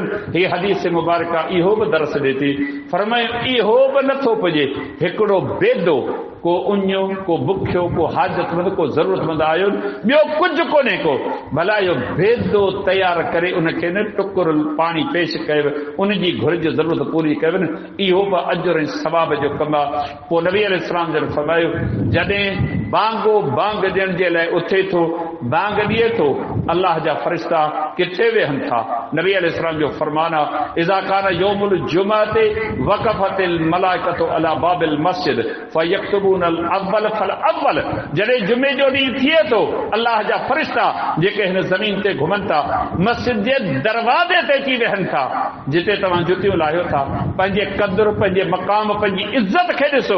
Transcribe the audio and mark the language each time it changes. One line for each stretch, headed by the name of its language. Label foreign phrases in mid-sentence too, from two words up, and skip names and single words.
Sindhi: ही हदीस मुबारका इहो बि दर्स ॾे थी। फरमायो इहो बि नथो पुॼे, हिकिड़ो बेदो, को उञो, को बुखियो, को हाजतमंद, को ज़रूरतमंद आयो, ॿियो कुझु कोन्हे को, भला इहो बेदो तयारु करे उनखे न टुकुर पाणी पेश कयो, उनजी घुर्ज ज़रूरत पूरी कयो न, इहो बि अजर ऐं सवाब जो कमु आहे। पोइ नबी अलैहिस्सलाम जन फरमायो जॾहिं बांगो बांग ॾियण जे लाइ उथे थो, बांग ॾिए थो, अल्लाह जा फरिश्ता किथे वेहनि था? नबी अलैहिस्सलाम जो फरमान आहे
Arabic: إذا كان يوم الجمعة وقفت الملائكة على باب المسجد فيكتبون الأول فالأول.
Sindhi: जॾहिं जुमे जो ॾींहुं थिए थो, अल्लाह जा फरिश्ता जेके हिन ज़मीन ते घुमनि था मस्जिद जे दरवाज़े ते अची वेहनि था, जिते तव्हां जुतियूं लाहियो था। पंहिंजे क़दुरु, पंहिंजे मक़ाम, पंहिंजी इज़त खे ॾिसो।